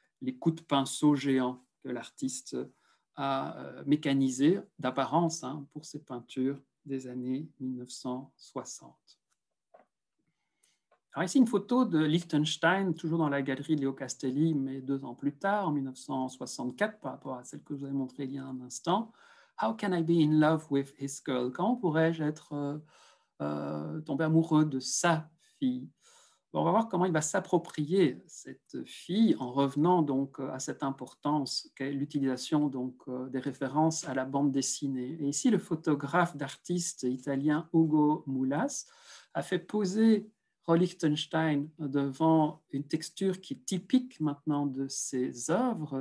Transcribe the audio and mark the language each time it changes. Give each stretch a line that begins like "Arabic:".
French: les coups de pinceau géants que l'artiste a mécanisés d'apparence pour ses peintures des années 1960. Alors ici, une photo de Liechtenstein, toujours dans la galerie Leo Castelli, mais 2 ans plus tard, en 1964, par rapport à celle que je vous ai montrée il y a un instant.
English: How can I be in love with his girl?
French: Comment pourrais-je être tomber amoureux de sa fille? Bon, on va voir comment il va s'approprier cette fille en revenant donc à cette importance qu'est l'utilisation donc des références à la bande dessinée. Et ici, le photographe d'artiste italien Ugo Mulas a fait poser Roy Lichtenstein devant une texture qui est typique maintenant de ses œuvres.